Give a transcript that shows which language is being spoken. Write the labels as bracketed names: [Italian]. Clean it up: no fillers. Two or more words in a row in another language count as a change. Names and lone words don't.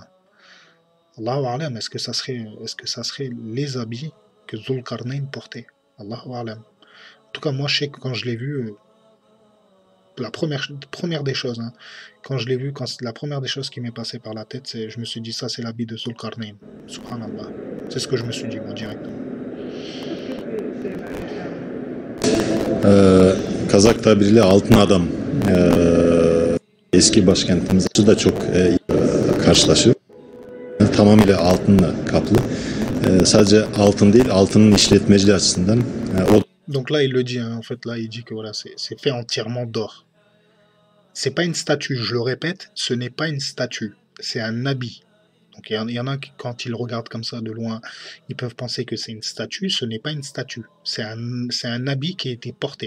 [Arabic] الله أعلم, [French] est-ce que ça serait les habits que Zulkarnain portait? [Arabic] الله أعلم. [French] En tout cas, moi, je sais que quand je l'ai vu, la première des choses, hein, quand je l'ai vu, la première des choses qui m'est passée par la tête, je me suis dit, ça, c'est l'habit de Zulkarnain. [Arabic] Subhanallah. [French] C'est ce que je me suis dit, moi, directement. [Turkish] Kazak tabiriyle altın adam eski başkentimiz da çok karşılaşır. Tamamıyla altınla kaplı. Sadece altın değil, altının işletmeciliği açısından. [French] Donc là, il le dit, hein, en fait, là, il dit que voilà, c'est fait entièrement d'or. C'est pas une statue, je le répète, ce n'est pas une statue, c'est un habit. Donc il y en a qui, quand ils regardent comme ça de loin, ils peuvent penser que c'est une statue, ce n'est pas une statue, c'est un habit qui a été porté.